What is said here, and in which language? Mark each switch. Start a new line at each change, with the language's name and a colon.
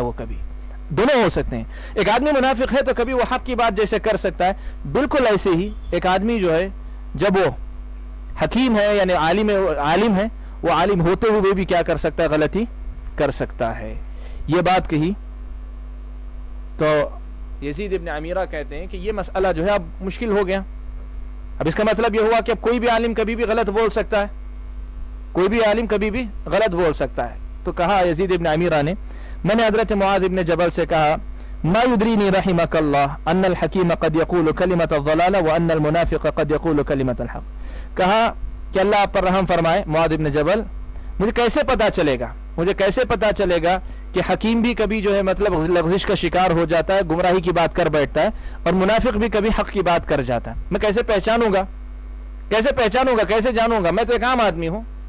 Urdu: وہ کبھی دونوں ہو سکتے ہیں. ایک آدمی منافق ہے تو کبھی وہ حق کی بات جیسے کر سکتا ہے، بالکل ایسے ہی ایک آدمی جو ہے جب وہ حکیم ہے یعنی عالم ہے، وہ عالم ہوتے ہوئے بھی کیا کر سکتا ہے؟ غلطی کر سکتا ہے. یہ بات کہی تو یزید ابن عمیرہ کہتے ہیں کہ یہ مسئلہ جو ہے اب مشکل ہو گیا. اب اس کا مطلب یہ ہوا کہ اب کوئی بھی عالم کبھی بھی غلط بول سکتا ہے، کوئی بھی عالم کبھی بھی غلط بول سکتا ہے. تو کہا یزید ابن عمیرہ نے، میں نے حضرت معاذ ابن جبل سے کہا
Arabic: ما يدريني رحمك الله ان الحكيم قد يقول كلمة الضلالة وان المنافق قد يقول كلمة الحق.
Urdu: کہا کہ اللہ آپ پر رحم فرمائے معاذ ابن جبل، مجھے کیسے پتا چلے گا، مجھے کیسے پتا چلے گا کہ حکیم بھی کبھی جو ہے مطلب لغزش کا شکار ہو جاتا ہے، گمراہی کی بات کر بیٹھتا ہے، اور منافق بھی کبھی حق کی بات کر جاتا ہے. میں کیسے پہچانوں گا، کیسے پہچانوں گا، کیسے جانوں گا، میں تو ایک عام آدمی ہوں.